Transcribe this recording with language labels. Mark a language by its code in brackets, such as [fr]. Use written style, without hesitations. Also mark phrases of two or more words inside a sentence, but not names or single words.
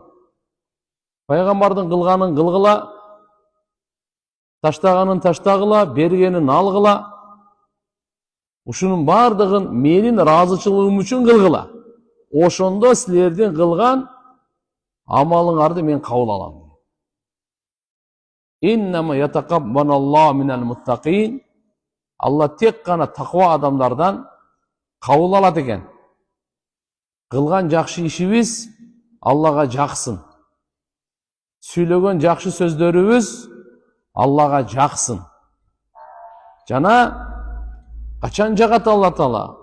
[ky] Пайгамбардын кылганын кылгыла, таштаганын таштагыла, бергенин алгыла. Ушунун бардыгын менин ыраазычылыгым үчүн кылгыла. Ошондо силердин кылган амалыңарды мен кабыл алам. [ar] إنما يتقبل الله من المتقين. [ky] Алла тек гана таква адамдардан кабыл алат экен. Кылган жакшы ишибиз Аллага жаксын. Сүйлөгөн жакшы сөздөрүбүз Аллага жаксын. Жана качан жагат Алла Таала?